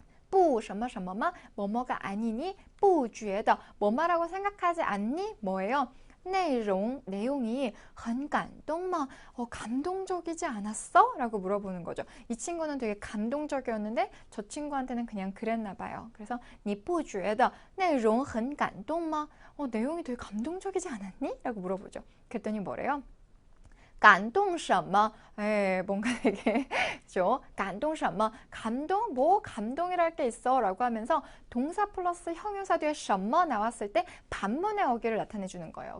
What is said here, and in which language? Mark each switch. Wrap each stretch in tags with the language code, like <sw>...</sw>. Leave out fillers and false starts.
<zh>不什么什么吗?</zh> <ko>뭐뭐가 아니니?</ko> <zh>不觉得</zh> <ko>뭐뭐라고 생각하지 않니? 뭐예요? 내용이</ko> <zh>很感动吗?</zh> <ko>감동적이지 않았어? 라고 물어보는 거죠. 이 친구는 되게 감동적이었는데 저 친구한테는 그냥 그랬나 봐요. 그래서</ko> <zh>你不觉得内容很感动吗?</zh> <ko>내용이 되게 감동적이지 않았니? 라고 물어보죠. 그랬더니 뭐래요?</ko> <zh>感动什么?</zh> <ko>뭔가 되게 그죠?</ko> <zh>感动什么?</zh> <ko>감동? 뭐 감동이랄 게 있어 라고 하면서 동사 플러스 형용사 뒤에 什么 나왔을 때 반문의 어기를 나타내 주는 거예요.</ko>